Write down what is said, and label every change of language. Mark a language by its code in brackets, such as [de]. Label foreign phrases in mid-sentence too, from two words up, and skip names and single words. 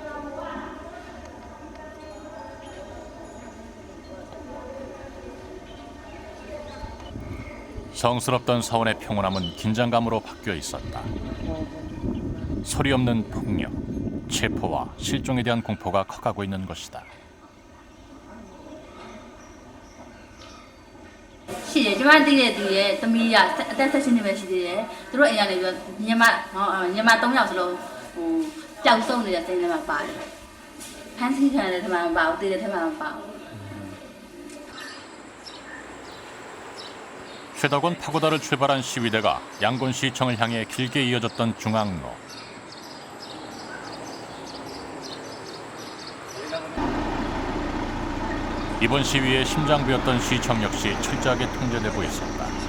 [ko] 성스럽던 사원의 평온함은 긴장감으로 바뀌어 있었다. 소리 없는 폭력, 체포와 실종에 대한 공포가 커가고 있는 것이다. [my] ရှိတယ်ကျမသိတဲ့သူရဲ့သမီးကအသက်16နှစ်ပဲရှိသေးတယ်သူတို့အိမ်ကနေပြီးညီမ3ယောက်စလုံးဟိုပျောက်ဆုံးနေတဲ့စိတ်ထဲမှာပါတယ်ဖမ်းဆီးခံရတဲ့ထဲမှာမပါဘူးတည်တဲ့ထဲမှာမပါဘူး [ko] 최다곤 파고다를 출발한 시위대가 양곤시청을 향해 길게 이어졌던 중앙로. 이번 시위의 심장부였던 시청 역시 철저하게 통제되고 있었다.